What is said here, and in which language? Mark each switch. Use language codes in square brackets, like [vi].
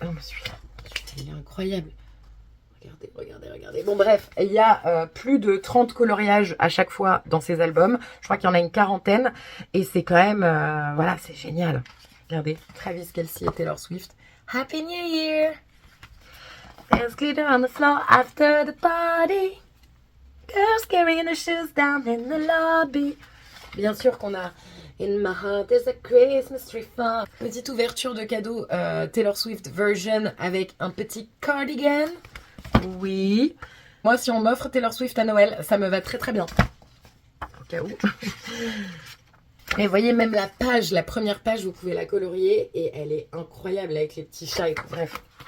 [fr] Oh, celui-là, il est incroyable. Regardez. Bon, bref, il y a plus de 30 coloriages à chaque fois dans ces albums. Je crois qu'il y en a une quarantaine. Et c'est quand même, voilà, c'est génial. Regardez, Travis Kelce et Taylor Swift. [en] Happy New Year! There's glitter on the floor after the party. Girls carrying their shoes down in the lobby. [fr] Bien sûr qu'on a [en] In my heart there's a Christmas tree farm. [fr] Petite ouverture de cadeau Taylor Swift version avec un petit cardigan. Oui. Moi, si on m'offre Taylor Swift à Noël, ça me va très très bien. Au cas où. Et vous voyez, même la page, la première page, vous pouvez la colorier et elle est incroyable avec les petits chats et tout. Bref.